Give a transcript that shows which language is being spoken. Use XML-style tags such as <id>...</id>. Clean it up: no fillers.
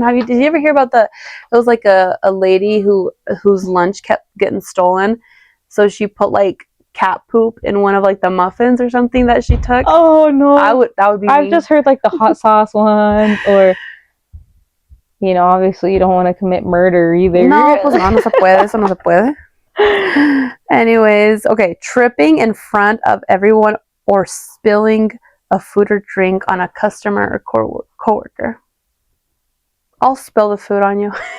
<en>Did you ever hear about it was like a lady whose lunch kept getting stolen. So she put like cat poop in one of like the muffins or something that she took. Oh no. That would be I've just heard like the hot sauce one, or obviously you don't want to commit murder either.</en> <es>No, pues no se puede, eso no se puede.</es> <en>Anyways, okay, tripping in front of everyone or spilling a food or drink on a customer or coworker. I'll spill the food on you.</en>